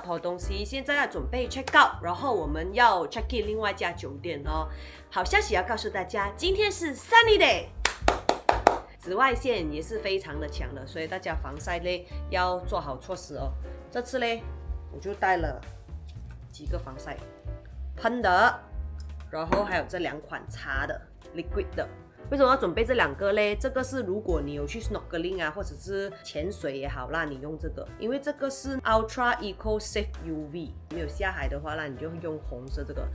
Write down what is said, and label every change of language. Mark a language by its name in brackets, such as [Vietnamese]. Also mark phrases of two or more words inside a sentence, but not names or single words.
[Chinese] 好東西，現在要準備 [English] check out， [Chinese] 然後我們要 [English] check in [Chinese] 另外一家酒店哦。好消息要告訴大家，今天是 [English] Sunny Day， [Chinese] 紫外線也是非常的強的，所以大家防曬呢要做好措施哦。這次呢，我就帶了幾個防曬噴的，然後還有這2款擦的 liquid 的， 為什麼要準備這2個嘞？這個是如果你有去 snorkeling 啊，或者是潛水也好啦，你用這個，因為這個是 Ultra Eco Safe UV，沒有下海的話啦，你就用紅色這個。